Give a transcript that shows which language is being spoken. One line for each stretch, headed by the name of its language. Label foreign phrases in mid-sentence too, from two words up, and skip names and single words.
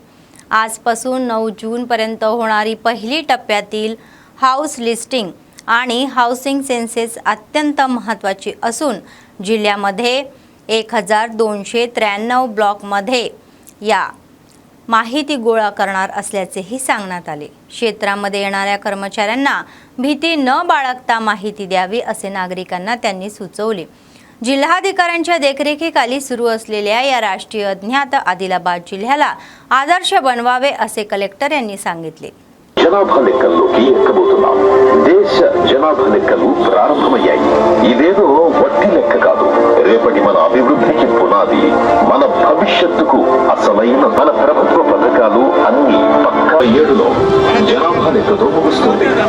Marathi: आजपासून 9 जून पर्यंत होणारी पहिली टप्प्यातील
English: house listing
Marathi: आणि
English: housing census
Marathi: अत्यंत महत्त्वाची असून जिल्ह्यामध्ये 1293 ब्लॉकमध्ये या माहिती गोळा करणार असल्याचेही सांगण्यात आले। क्षेत्रामध्ये येणाऱ्या कर्मचाऱ्यांना भीती न बाळगता माहिती द्यावी असे नागरिकांना त्यांनी सुचवले। जिल्हाधिकाऱ्यांच्या देखरेखीखाली सुरू असलेल्या या राष्ट्रीय अज्ञात आदिलाबाद जिल्ह्याला आदर्श बनवावे असे कलेक्टर यांनी सांगितले।
Telugu: జనాభా లెక్కల్లోకి ఎక్కబోతున్నాం। దేశ జనాభా లెక్కలు ప్రారంభమయ్యాయి। ఇదేదో వట్టి లెక్క కాదు, రేపటి మన అభివృద్ధికి పునాది, మన భవిష్యత్తుకు అసలైన మన ప్రభుత్వ పథకాలు అన్ని పక్క 7లో జనాభా లెక్కతో ముగుస్తుంది।